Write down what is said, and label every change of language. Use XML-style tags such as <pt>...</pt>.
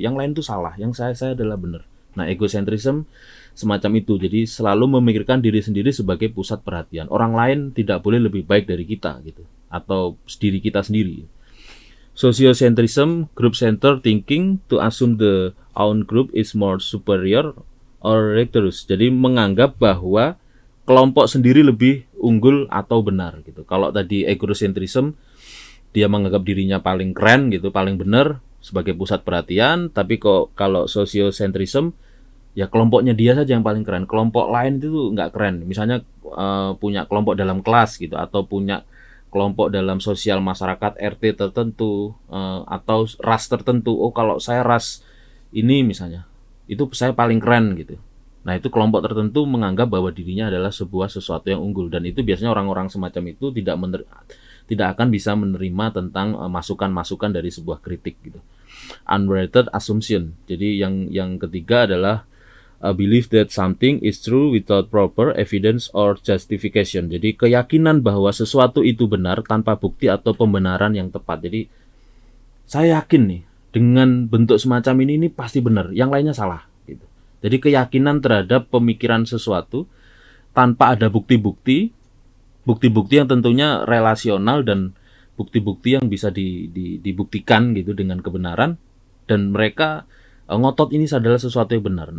<id>Yang lain itu salah, yang saya adalah benar. Nah, egocentrism semacam itu. Jadi selalu memikirkan diri sendiri sebagai pusat perhatian. Orang lain tidak boleh lebih baik dari kita gitu, atau diri kita sendiri.</id> <en>Sociocentrism, group-centered thinking to assume the own group is more superior or rigorous.</en> <id>Jadi menganggap bahwa kelompok sendiri lebih unggul atau benar gitu. Kalau tadi egocentrism, dia menganggap dirinya paling keren gitu, paling benar sebagai pusat perhatian. Tapi kalau sociocentrism, ya kelompoknya dia saja yang paling keren, kelompok lain itu nggak keren. Misalnya punya kelompok dalam kelas gitu, atau punya kelompok dalam sosial masyarakat RT tertentu, atau ras tertentu. Oh kalau saya ras ini misalnya, itu saya paling keren gitu. Nah itu kelompok tertentu menganggap bahwa dirinya adalah sesuatu yang unggul, dan itu biasanya orang-orang semacam itu tidak akan bisa menerima tentang masukan-masukan dari sebuah kritik gitu. Unwarranted assumption. Jadi yang ketiga adalah</id> <en>a belief that something is true without proper evidence or justification.</en> <id>Jadi keyakinan bahwa sesuatu itu benar tanpa bukti atau pembenaran yang tepat. Jadi saya yakin nih dengan bentuk semacam ini pasti benar, yang lainnya salah gitu. Jadi keyakinan terhadap pemikiran sesuatu tanpa ada bukti-bukti yang tentunya relasional dan bukti-bukti yang bisa dibuktikan gitu dengan kebenaran, dan mereka ngotot ini adalah sesuatu yang benar.</id>